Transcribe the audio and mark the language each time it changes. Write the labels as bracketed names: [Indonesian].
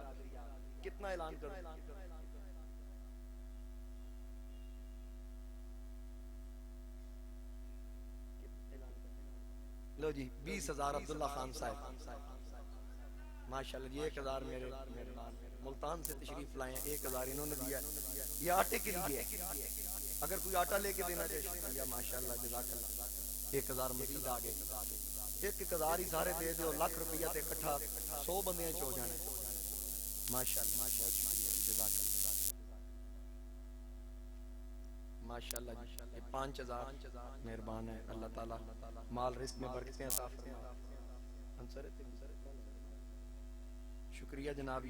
[Urdu] آپ کتنا اعلان کروں؟ لو جی، 20,000 عبداللہ خان صاحب، ماشاءاللہ. یہ 1,000 میرے ملتان سے تشریف لائے ہیں، 1,000 انہوں نے دیا. یہ آٹے کے لیے ہے، اگر کوئی آٹا لے کے دینا چاہے. یا ماشاءاللہ، جزاک اللہ. 1,000 مزید آگے. [Punjabi] 1,000 ہی سارے دے دو، لاکھ روپیہ تے اکٹھا 100 بندیاں چ ہو جانے. [Urdu] ماشاءاللہ، بہت شکریہ، جزاک اللہ. ماشاءاللہ جی، یہ 5,000 مہربان ہے. اللہ تعالیٰ مال رزق میں برکتیں عطا فرمائے. شکریہ جناب.